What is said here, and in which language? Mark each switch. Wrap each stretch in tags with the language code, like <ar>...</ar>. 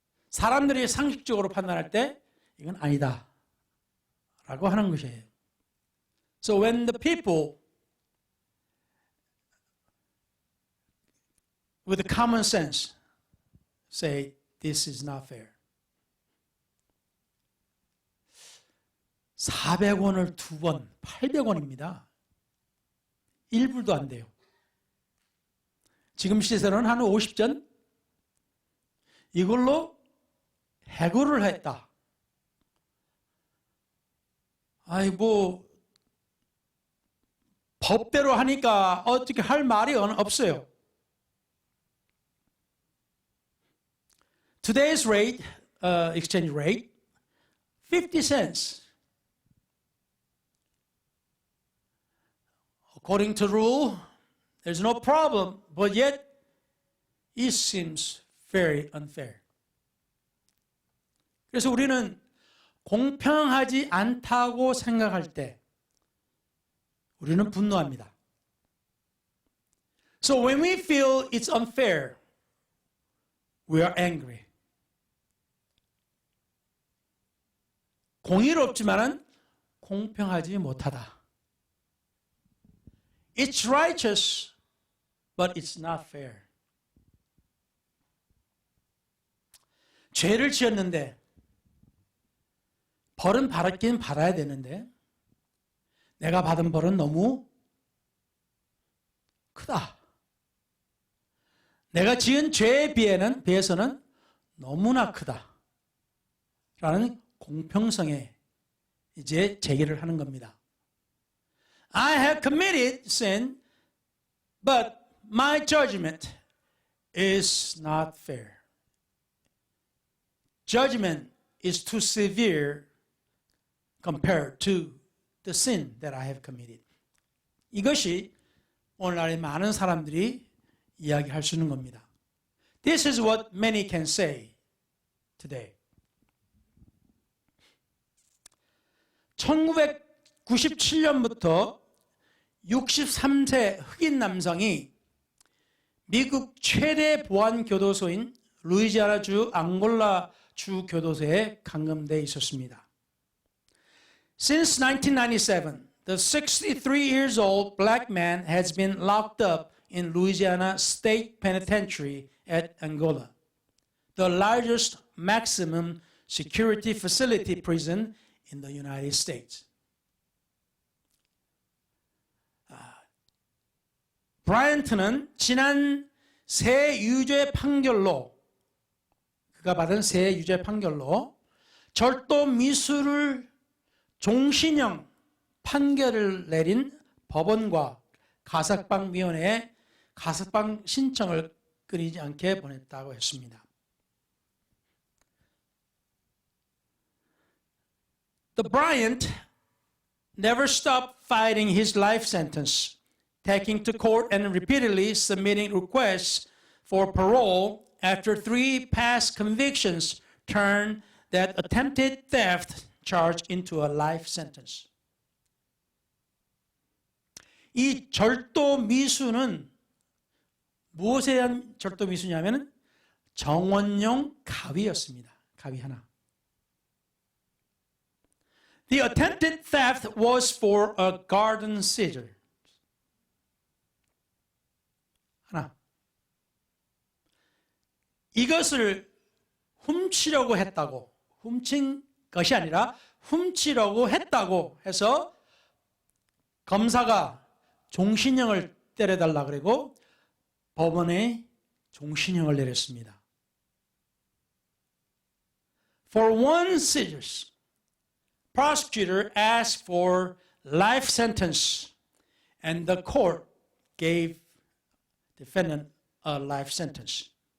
<ko>사람들이 상식적으로 판단할 때 이건 아니다 라고 하는 것이에요.</ko> <en>So when the people with the common sense say this is not fair.</en> <ko>400원을 2번, 800원입니다. 1불도 안 돼요. 지금 시세로는 한 50전? 이걸로 해고를 했다. 법대로 하니까 어떻게 할 말이 없어요.</ko> <en>Today's rate, exchange rate, 50 cents. According to rule, there's no problem, but yet it seems very unfair.</en> <ko>그래서 우리는 공평하지 않다고 생각할 때 우리는 분노합니다.</ko> <en>So when we feel it's unfair, we are angry.</en> <ko>공의롭지만은 공평하지 못하다.</ko> <en>It's righteous, but it's not fair.</en> <ko>죄를 지었는데 벌은 받긴 받아야 되는데 내가 받은 벌은 너무 크다. 내가 지은 죄에 비해서는 너무나 크다. 라는 공평성에 이제 제기를 하는 겁니다.</ko> <en>I have committed sin, but my judgment is not fair. Judgment is too severe compared to the sin that I have committed.</en> <ko>이것이 오늘날의 많은 사람들이 이야기할 수 있는 겁니다.</ko> <en>This is what many can say today.</en> <ko>1997년부터 63세 흑인 남성이 미국 최대 보안 교도소인 루이지아나주 앙골라 주 교도소에 감금되어 있었습니다.</ko> <en>Since 1997, the 63 years old black man has been locked up in Louisiana State Penitentiary at Angola, the largest maximum security facility prison in the United States.</en> <ko>브라이언트는 지난 새 유죄 판결로 그가 받은 새 유죄 판결로 절도 미수를 종신형 판결을 내린 법원과 가석방위원회에 가석방 신청을 끊이지 않게 보냈다고 했습니다.</ko> <en>The Bryant never stopped fighting his life sentence, taking to court and repeatedly submitting requests for parole after 3 past convictions turned that attempted theft charge into a life sentence.</en> <ko>이 절도 미수는 무엇에 대한 절도 미수냐면 정원용 가위였습니다. 가위 하나.</ko> <en>The attempted theft was for a garden scissors.</en> <ko>하나. 이것을 훔치려고 했다고, 훔친 것이 아니라 훔치려고 했다고 해서 검사가 종신형을 때려달라 그러고 법원에 종신형을 내렸습니다.</ko> <en>For one scissors, prosecutor asked for life sentence, and the court gave defendant a life sentence.</en>